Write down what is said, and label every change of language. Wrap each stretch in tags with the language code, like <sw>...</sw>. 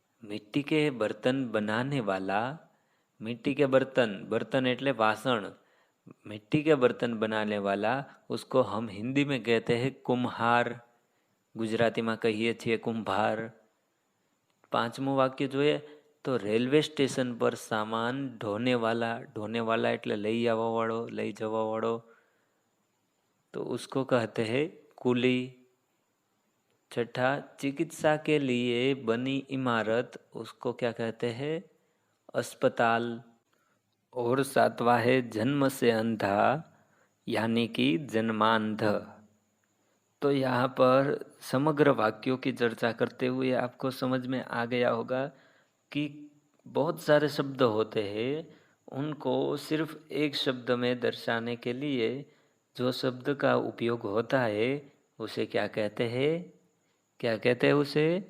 <hi>मिट्टी के बर्तन बनाने वाला, मिट्टी के बर्तन</hi> <gu>એટલે વાસણ,</gu> <hi>मिट्टी के बर्तन बनाने वाला उसको हम हिंदी में कहते हैं कुम्हार, गुजराती में कहिए</hi> <gu>છીએ</gu> <hi>कुंभार।</hi> <gu>પાંચમું વાક્ય જોઈએ તો રેલવે સ્ટેશન પર સામાન</gu> <hi>ઢોने वाला</hi> <gu>એટલે લઈ આવવાવાળો, લઈ જવાવાળો,</gu> <hi>तो उसको कहते हैं कुली। छठा, चिकित्सा के लिए बनी इमारत, उसको क्या कहते हैं? अस्पताल। और सातवां है जन्म से अंधा, यानी कि जन्मांध। तो यहाँ पर समग्र वाक्यों की चर्चा करते हुए आपको समझ में आ गया होगा कि बहुत सारे शब्द होते हैं, उनको सिर्फ एक शब्द में दर्शाने के लिए जो शब्द का उपयोग होता है उसे क्या कहते हैं? क्या कहते हैं उसे?</hi>